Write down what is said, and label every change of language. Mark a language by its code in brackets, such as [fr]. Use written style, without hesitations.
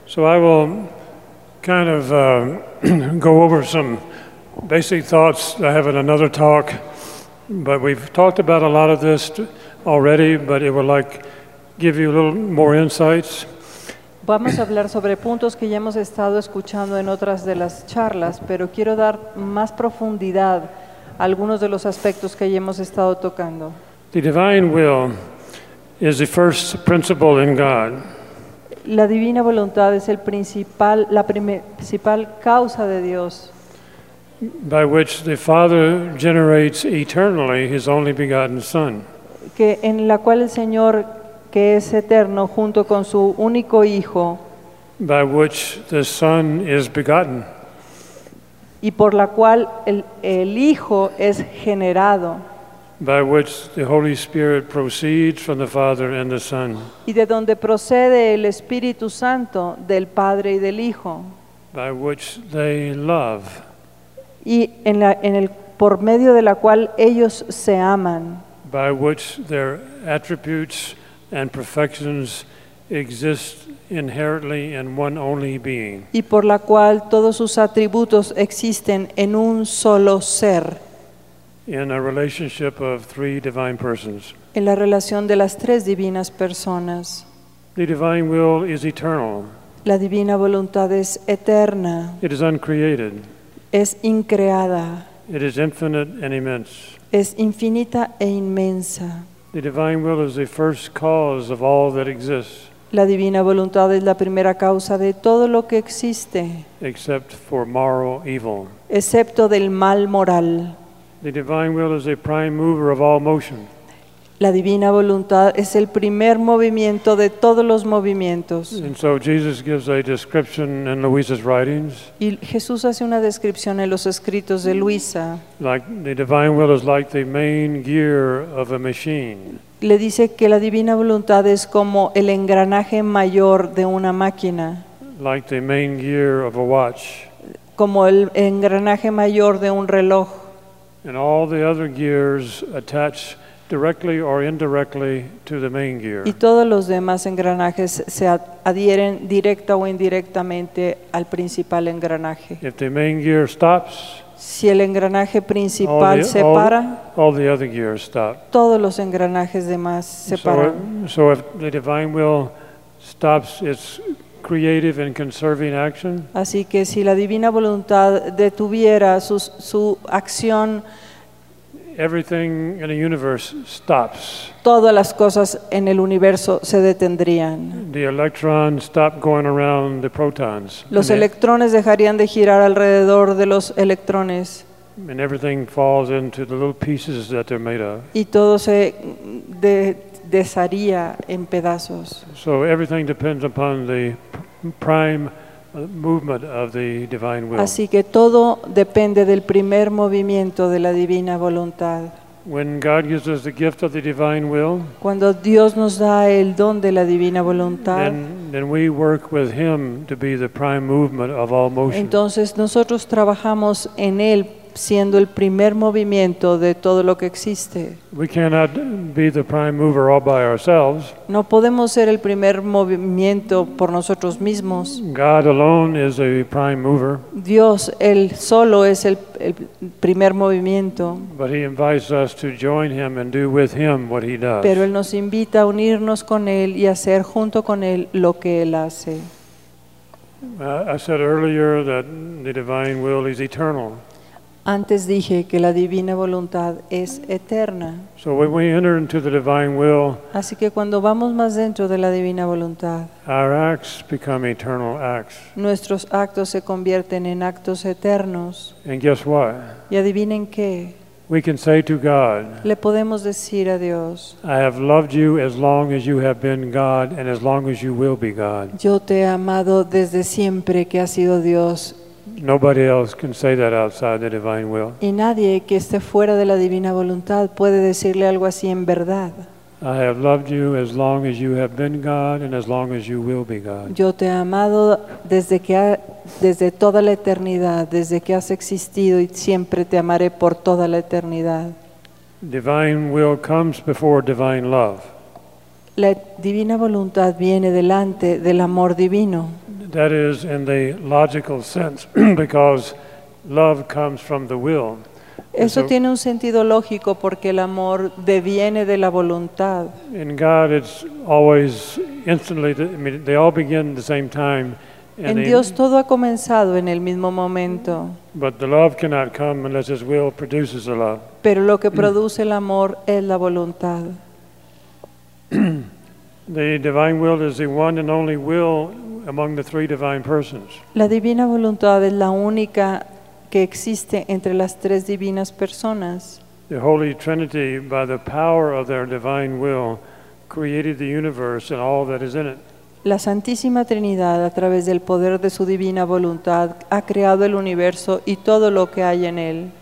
[en] So I will kind of go over some basic thoughts. I have in another talk, but we've talked about a lot of this already, but it would like give you a little more insights. [es] Vamos a hablar sobre puntos que ya hemos estado escuchando en otras de las charlas, pero quiero dar más profundidad a algunos de los aspectos que ya hemos estado tocando. [en] The divine will is the first principle in God. [es] La divina voluntad es el principal, la principal causa de Dios. [en] By which the Father generates eternally His only begotten Son. [es] Que en la cual el Señor, que es eterno, junto con su único Hijo. [en] By which the Son is begotten. [es] Y por la cual el Hijo es generado. [en] By which the Holy Spirit proceeds from the Father and the Son. [es] Y de donde procede el Espíritu Santo del Padre y del Hijo. [en] By which they love. [es] Y por medio de la cual ellos se aman. [en] By which their attributes and perfections exist inherently in one only being. [es] Y por la cual todos sus atributos existen en un solo ser. [en] In a relationship of three divine persons. [es] En la relación de las tres divinas personas. [en] The divine will is eternal. [es] La divina voluntad es eterna. [en] It is uncreated. [es] Es increada. [en] It is infinite and immense. [es] Es infinita e inmensa. [en] The divine will is the first cause of all that exists. [es] La divina voluntad es la primera causa de todo lo que existe. [en] Except for moral evil. [es] Excepto del mal moral. [en] The divine will is a prime mover of all motion. [es] La divina voluntad es el primer movimiento de todos los movimientos. [en] And so Jesus gives a description in Luisa's writings. [es] Y Jesús hace una descripción en los escritos de Luisa. [en] Like the divine will is like the main gear of a machine. [es] Le dice que la divina voluntad es como el engranaje mayor de una máquina. [en] Like the main gear of a watch. [es] Como el engranaje mayor de un reloj. [en] And all the other gears attach directly or indirectly to the main gear. [es] Y todos los demás engranajes se adhieren directa o indirectamente al principal engranaje. [en] If the main gear stops, [es] si el engranaje principal se para, [en] all the other gears stop. [es] Todos los engranajes demás se paran. [en] So if the divine will stops its creative and conserving action. [es] Así que si la divina voluntad detuviera su acción, [en] everything in the universe stops. [es] Todas las cosas en el universo se detendrían. [en] The electrons stop going around the protons. [es] Los electrones dejarían de girar alrededor de los electrones. [en] And everything falls into the little pieces that they're made of. [es] Y todo se desharía en pedazos. [en] So everything depends upon the prime movement of the divine will. [es] Así que todo depende del primer movimiento de la divina voluntad. [en] When God gives us the gift of the divine will, [es] cuando Dios nos da el don de la divina voluntad, [en] then we work with Him to be the prime movement of all motion. [es] Entonces nosotros trabajamos en Él siendo el primer movimiento de todo lo que existe. [en] We cannot be the prime mover all by ourselves. [es] No podemos ser el primer movimiento por nosotros mismos. [en] God alone is a prime mover. [es] Dios, Él solo es el primer movimiento. [en] But He invites us to join Him and do with Him what He does. [es] Pero Él nos invita a unirnos con Él y hacer junto con Él lo que Él hace. [en] I said earlier that the divine will is eternal. [es] Antes dije que la divina voluntad es eterna. [en] So when we enter into the divine will, [es] así que cuando vamos más dentro de la divina voluntad, [en] our acts become eternal acts. [es] Nuestros actos se convierten en actos eternos. [en] And guess what? [es] Y adivinen qué. [en] We can say to God, [es] le podemos decir a Dios, [en] I have loved you as long as you have been God and as long as you will be God. [es] Yo te he amado desde siempre que has sido Dios. [en] Nobody else can say that outside the divine will. [es] Y nadie que esté fuera de la divina voluntad puede decirle algo así en verdad. [en] I have loved you as long as you have been God and as long as you will be God. [es] Yo te he amado desde toda la eternidad, desde que has existido y siempre te amaré por toda la eternidad. [en] Divine will comes before divine love. [es] La divina voluntad viene delante del amor divino. [en] That is in the logical sense, because love comes from the will. [es] Eso tiene un sentido lógico porque el amor deviene de la voluntad. [en] In God, it's always instantly. I mean, they all begin at the same time. [es] En Dios todo ha comenzado en el mismo momento. [en] But the love cannot come unless His will produces the love. [es] Pero lo que produce el amor es la voluntad. [en] The divine will is the one and only will among the three divine persons. [es] La divina voluntad es la única que existe entre las tres divinas personas. [en] The Holy Trinity, by the power of their divine will, created the universe and all that is in it. [es] La Santísima Trinidad, a través del poder de su divina voluntad, ha creado el universo y todo lo que hay en él.